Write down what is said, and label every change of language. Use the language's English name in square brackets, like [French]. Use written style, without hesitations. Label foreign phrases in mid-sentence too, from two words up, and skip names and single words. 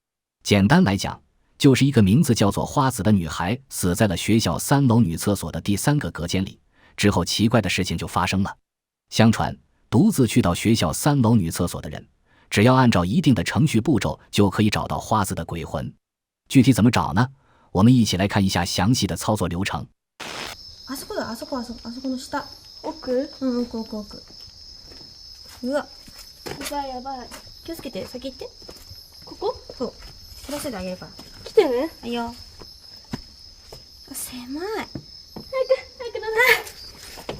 [Chinese] 简单来讲，就是一个名字叫做花子的女孩死在了学校3楼女厕所的第3个隔间里，之后奇怪的事情就发生了。相传独自去到学校3楼女厕所的人，只要按照一定的程序步骤，就可以找到花子的鬼魂。具体怎么找呢？我们一起来看一下详细的操作流程。 [Japanese] あそこだ、あそこの下。奥？奥。うわ、やばい。気をつけて、先行って。ここ？そう。取らせてあげるから。来てね。はいよ。狭い。早くだね。